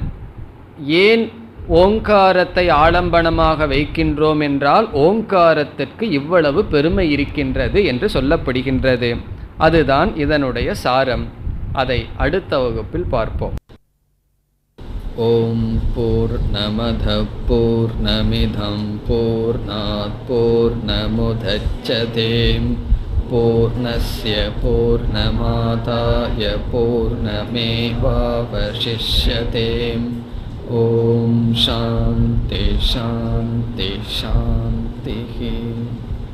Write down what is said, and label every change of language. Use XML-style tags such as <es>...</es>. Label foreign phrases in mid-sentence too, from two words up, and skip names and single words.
<ta>ஏன் ஓங்காரத்தை ஆலம்பனமாக வைக்கின்றோம் என்றால் ஓங்காரத்திற்கு இவ்வளவு பெருமை இருக்கின்றது என்று சொல்லப்படுகின்றது. அதுதான் இதனுடைய சாரம். அதை அடுத்த வகுப்பில் பார்ப்போம்.</ta> <sa>ओम् पूर्णमद पूर्णमिदं पूर्णात् पूर्णमुदच्यते पूर्णस्य पूर्णमादाय पूर्णमेवावशिष्यते. ओम् शान्ति शान्ति शान्ति.</sa>